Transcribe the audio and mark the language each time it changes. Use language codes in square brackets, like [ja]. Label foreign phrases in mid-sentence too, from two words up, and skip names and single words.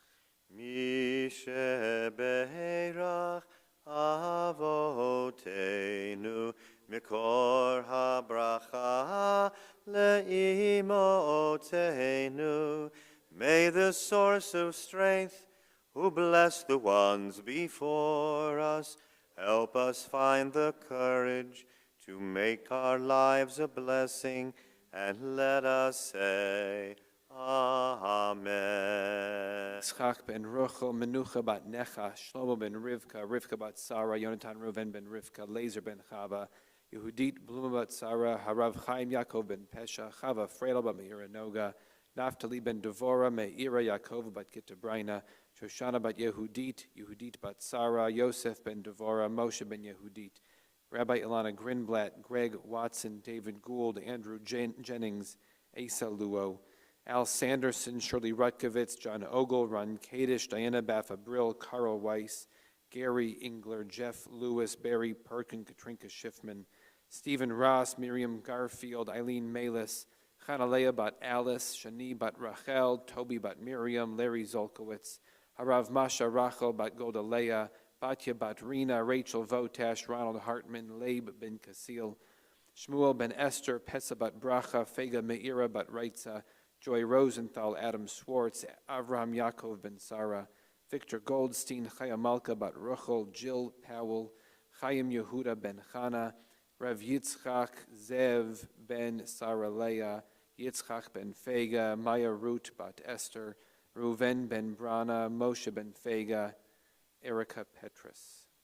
[he] מי שברך אבותינו מקור הברכה לאמותינו. [en] May the source of strength, who bless the ones before us, help us find the courage to make our lives a blessing, and let us say, Amen. Yitzchak ben Ruchel, Menucha bat Necha, Shlomo ben Rivka, Rivka bat Sarah, Yonatan Reuven ben Rivka, Lazer ben Chava, Yehudit Bluma bat Sarah, Harav Chaim Yaakov ben Pesha, Chava Freila bat Meira Noga, Naphtali ben Devora, Meira Yaakov bat Gitabraina, Shoshana bat Yehudit, Yehudit bat Sarah, Yosef ben Devora, Moshe ben Yehudit, Rabbi Ilana Grinblatt, Greg Watson, David Gould, Andrew Jennings, Asa Luo, Al Sanderson, Shirley Rutkovitz, John Ogle, Ron Kadish, Diana Baffa-Brill, Carl Weiss, Gary Engler, Jeff Lewis, Barry Perkin, Katrinka Schiffman, Stephen Ross, Miriam Garfield, Eileen Malis, Chanalea bat Alice, Shani bat Rachel, Toby bat Miriam, Larry Zolkowitz, Harav Masha Rachel bat Godalea, Batya bat Rina, Rachel Votash, Ronald Hartman, Labe ben Kasil, Shmuel ben Esther, Pesa bat Bracha, Fega Meira bat Reitza, Joy Rosenthal, Adam Swartz, Avraham Yaakov ben Sarah, Victor Goldstein, Chaya Malka bat Ruchel, Jill Powell, Chaim Yehuda ben Chana, Rav Yitzchak, Zev ben Sarah Leah, Yitzchak ben Fega, Maya Ruth bat Esther, Reuven ben Brana, Moshe ben Fega, Erica Petrus.